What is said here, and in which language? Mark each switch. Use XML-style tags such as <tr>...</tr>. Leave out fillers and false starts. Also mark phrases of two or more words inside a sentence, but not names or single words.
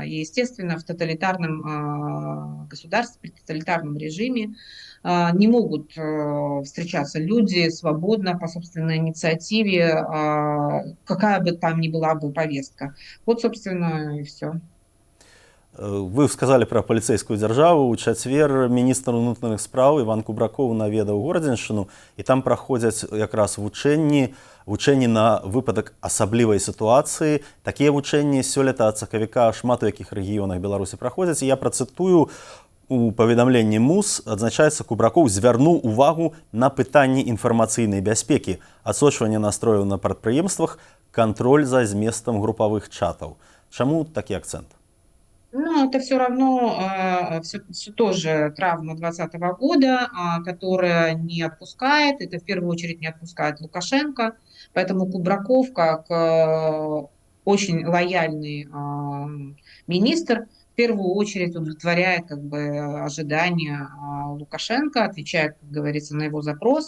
<ru>И, естественно, в тоталитарном государстве, при тоталитарном режиме не могут встречаться люди свободно, по собственной инициативе, какая бы там ни была бы повестка. Вот, собственно, и все.</ru> <be>Вы сказали пра паліцэйскую дзяржаву. У чацвер міністр унутраных спраў Іван Кубракоў наведаў Городзеншчыну, і там праходзяць якраз вучэнні на выпадак асаблівай сітуацыі. Такія вучэнні сёлета ад сакавіка шмат у якіх рэгіёнах Беларусі праходзяць. І я працытую, у паведамленні МУЗ адзначаецца, Кубракоў звярнуў увагу на пытанні інфармацыйнай бяспекі, адсочванне настрояў на прадпрыемствах, кантроль за зместам групавых чатаў. Чаму такі акцэнт? Ну,</be> <ru>это все равно все тоже травма 2020 года, которая не отпускает. Это в первую очередь не отпускает Лукашенко. Поэтому Кубраков, как очень лояльный министр, в первую очередь удовлетворяет как бы ожидания Лукашенко, отвечает, как говорится, на его запрос.</ru>